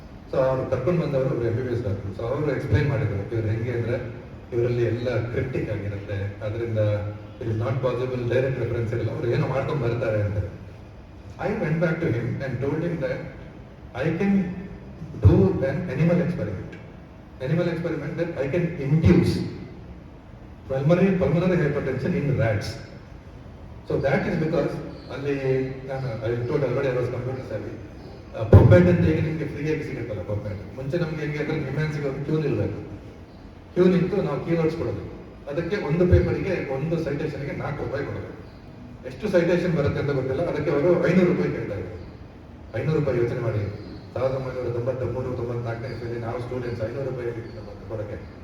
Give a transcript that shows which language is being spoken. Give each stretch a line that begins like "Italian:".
Kannada: So ಅವ್ರು ಕರ್ಕೊಂಡು ಬಂದವರು MBBS ಡಾಕ್ಟರ್. ಸೊ ಅವರು ಎಕ್ಸ್ಪ್ಲೈನ್ ಮಾಡಿದ್ರು ಇವ್ರು ಹೆಂಗೆ ಅಂದ್ರೆ ಇವರಲ್ಲಿ ಎಲ್ಲ ಕ್ರಿಪ್ಟಿಕ್ ಆಗಿರುತ್ತೆ, ಅದರಿಂದ
English: it is not possible
Kannada: direct reference ಇರಲ್ಲ, ಅವ್ರು ಏನೋ ಮಾಡ್ಕೊಂಡು ಬರ್ತಾರೆ ಅಂತ.
English: I went back to him and told him that I can do an animal experiment that I can induce pulmonary hypertension in rats. So that is because I told already I was computer savvy.
Kannada: ಪಬ್ಮೆಟ್ ಅಂತ ಈಗ ನಿಮಗೆ ಫ್ರೀಯಾಗಿ ಸಿಗುತ್ತಲ್ಲ ಪಬ್ಮೆಟ್. ಮುಂಚೆ ನಮ್ಗೆ ಹೆಂಗೆ ಅಂದ್ರೆ ನಿಮ್ಯಾನ್ಸಿಗೆ ಒಂದು ಕ್ಯೂ ನಿಲ್ಬೇಕು. ಕ್ಯೂ ನಿಂತು ನಾವು ಕೀವರ್ಡ್ಸ್ ಕೊಡೋದು. ಅದಕ್ಕೆ ಒಂದು ಪೇಪರ್ಗೆ ಒಂದು ಸೈಟೇಷನ್ಗೆ 4 ರೂಪಾಯಿ ಕೊಡೋದು. ಎಷ್ಟು ಸೈಟೇಷನ್ ಬರುತ್ತೆ ಅಂತ ಗೊತ್ತಿಲ್ಲ. ಅದಕ್ಕೆ ಅವರು 500 ರೂಪಾಯಿ ಕೇಳ್ತಾ ಇದ್ರು. 500 ರೂಪಾಯಿ ಯೋಚನೆ ಮಾಡಿ, 1993-94 ಇಸ್ವಿಯಲ್ಲಿ ನಾವು ಸ್ಟೂಡೆಂಟ್ಸ್ 500 ರೂಪಾಯಿ ಕೊಡೋಕ್ಕೆ.